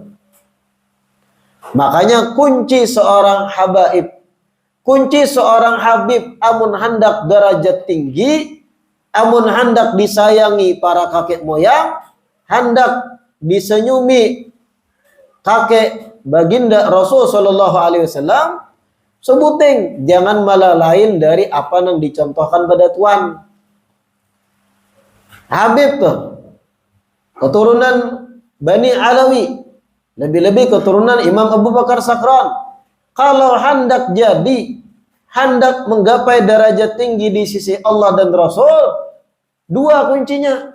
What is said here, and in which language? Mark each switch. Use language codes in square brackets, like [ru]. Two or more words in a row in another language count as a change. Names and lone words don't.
[bjn] Makanya kunci seorang habaib, kunci seorang habib, amun hendak derajat tinggi, amun hendak disayangi para kakek moyang, hendak disenyumi kakek baginda Rasul [ar] sallallahu alaihi wasallam, [bjn] sebuting jangan malah lain dari apa yang dicontohkan pada Tuhan. Habib tuh keturunan Bani Alawi, lebih-lebih keturunan Imam Abu Bakar Sakran. Kalau hendak jadi, hendak menggapai derajat tinggi di sisi Allah dan Rasul, dua kuncinya.